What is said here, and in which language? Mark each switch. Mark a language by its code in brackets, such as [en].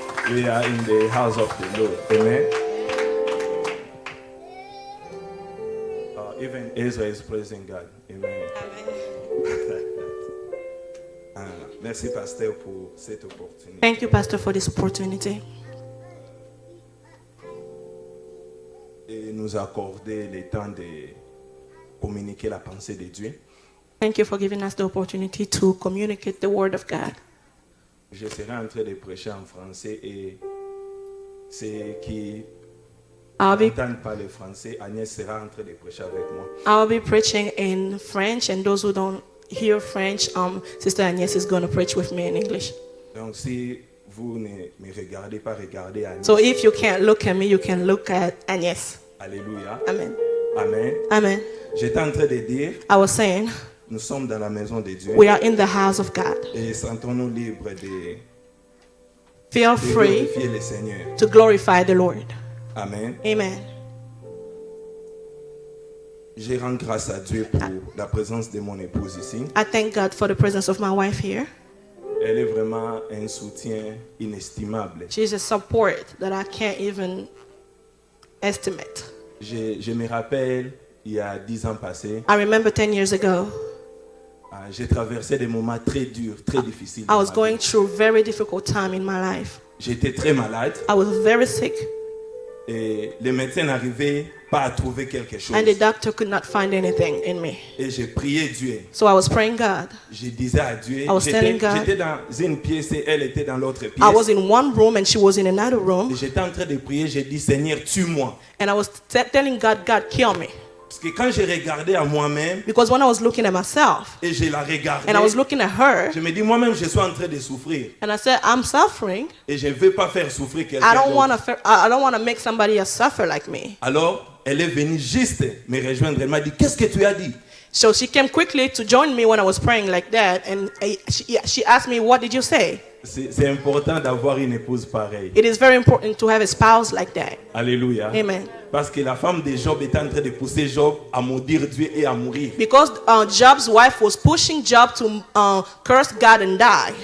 [en] We are in the house of the Lord. Amen. Even Israel is praising God. Amen. [fr] Merci, Pasteur, pour cette opportunité. [en] Thank you, Pastor, for this opportunity. [fr] Et nous accorder le temps de communiquer la pensée de Dieu. [en] Thank you for giving us the opportunity to communicate the word of God. [fr] Je serai en train de prêcher en français et ceux qui n'entendent pas le français, Agnès sera en train de prêcher avec moi. [en] I'll be preaching in French, and those who don't hear French, Sister Agnès is going to preach with me in English. [fr] Donc si vous ne me regardez pas, regardez Agnès. [en] So if you can't look at me, you can look at Agnès. [fr] Alléluia. [en] Amen. Amen. Amen. [fr] J'étais en train de dire, [en] I was saying, [fr] nous sommes dans la maison de Dieu. [en] we are in the house of God. [fr] Et sentons-nous libres de [en] Feel free [fr] glorifier le Seigneur. [en] to glorify the Lord. Amen. Amen. [fr] Je rends grâce à Dieu pour la présence de mon épouse ici. [en] I thank God for the presence of my wife here. [fr] Elle est vraiment un soutien inestimable. [en] She's a support that I can't even estimate. [fr] Je me rappelle, il y a 10 ans passés, [en] I remember 10 years ago, [fr] j'ai traversé des moments très durs, très difficiles. [en] I [fr] dans [en] was [fr] ma [en] going [fr] vie. [en] through a very difficult time in my life. [fr] J'étais très malade [en] I was very sick, [fr] et les médecins n'arrivaient pas à trouver quelque chose. [en] and the doctor could not find anything in me. [fr] Et j'ai prié Dieu. [en] So I was praying God. [fr] Je disais à Dieu, [en] I was telling God. [fr] j'étais dans une pièce et elle était dans l'autre pièce. [en] I was in one room and she was in another [fr] Et [en] room, [fr] j'étais en train de prier, j'ai dit Seigneur, tue-moi. [en] and I was telling God, God, kill me. [fr] Parce que quand j'ai regardé à moi-même [en] Because when I was looking at myself [fr] et je la regardais, [en] and I was looking at her, [fr] je me dis moi-même je suis en train de souffrir [en] and I said, I'm suffering. [fr] et je ne veux pas faire souffrir [en] I [fr] quelqu'un [en] don't want [fr] d'autre. [en] to. I don't want to make somebody else suffer like me. [fr] Alors, elle est venue juste me rejoindre. Elle m'a dit, qu'est-ce que tu as dit? [en] So she came quickly to join me when I was praying like that, and she asked me, "What did you say?" [fr] C'est important d'avoir une épouse pareille. [en] It is very important to have a spouse like that. [fr] Alléluia. [en] Amen. [fr] Parce que la femme de Job était en train de pousser Job à maudire Dieu et à mourir. [en] Because Job's wife was pushing Job to curse God and die,